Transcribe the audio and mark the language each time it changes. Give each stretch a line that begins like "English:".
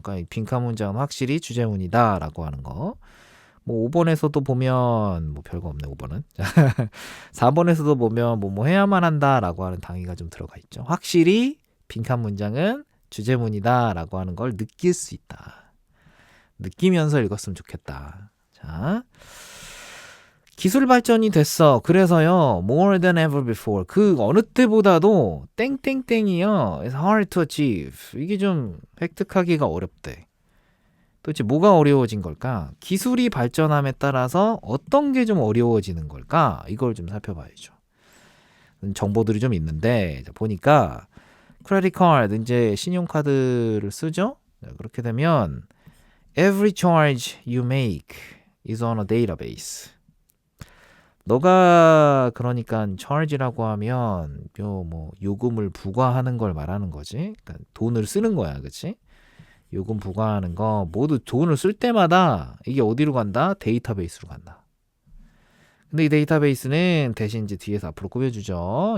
Korean: 그러니까 빈칸 문장은 확실히 주제문이다 라고 하는 거. 뭐 5번에서도 보면 뭐 별거 없네 5번은. 4번에서도 보면 뭐 해야만 한다 라고 하는 당위가 좀 들어가 있죠. 확실히 빈칸 문장은 주제문이다 라고 하는 걸 느낄 수 있다. 느끼면서 읽었으면 좋겠다. 자, 기술 발전이 됐어. 그래서요,
English: more than ever before.
Korean: 그 어느 때보다도 땡땡땡이요.
English: It's hard to achieve.
Korean: 이게 좀 획득하기가 어렵대. 도대체 뭐가 어려워진 걸까? 기술이 발전함에 따라서 어떤 게 좀 어려워지는 걸까? 이걸 좀 살펴봐야죠. 정보들이 좀 있는데 자, 보니까 크레딧 카드 이제 신용카드를 쓰죠. 자, 그렇게 되면
English: every charge you make is on a database.
Korean: 너가 그러니까 charge라고 하면 뭐 요금을 부과하는 걸 말하는 거지. 그러니까 돈을 쓰는 거야, 그렇지? 요금 부과하는 거 모두 돈을 쓸 때마다 이게 어디로 간다? 데이터베이스로 간다. 근데 이 데이터베이스는 대신 이제 뒤에서 앞으로 꾸며주죠.